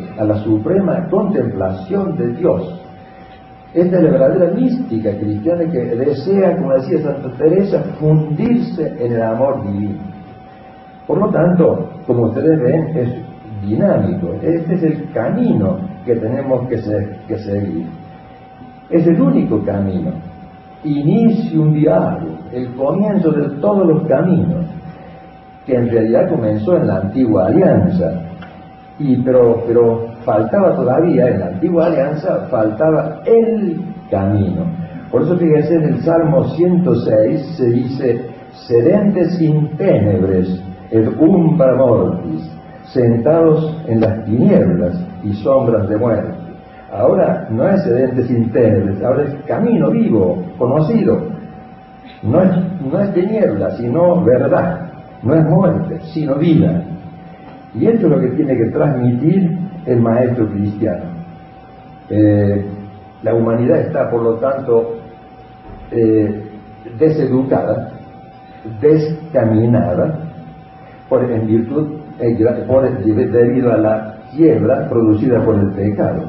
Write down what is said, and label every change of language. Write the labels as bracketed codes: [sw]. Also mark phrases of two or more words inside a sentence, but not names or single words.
[es] A la suprema contemplación de Dios. Esta es la verdadera mística cristiana que desea, como decía Santa Teresa, fundirse en el amor divino. Por lo tanto, como ustedes ven, es dinámico. Este es el camino que tenemos que seguir. Es el único camino. [la] Inicium viarum, [es] el comienzo de todos los caminos, que en realidad comenzó en la antigua alianza. Pero faltaba todavía, en la antigua alianza, faltaba el camino. Por eso fíjense, en el Salmo 106 se dice: [la] sedentes in tenebres et umbra mortis, [es] sentados en las tinieblas y sombras de muerte. Ahora no es [la] sedentes in tenebres, [es] ahora es camino vivo, conocido. No es tiniebla, sino verdad. No es muerte, sino vida. Y esto es lo que tiene que transmitir el maestro cristiano. La humanidad está, por lo tanto, deseducada, descaminada, debido a la quiebra producida por el pecado.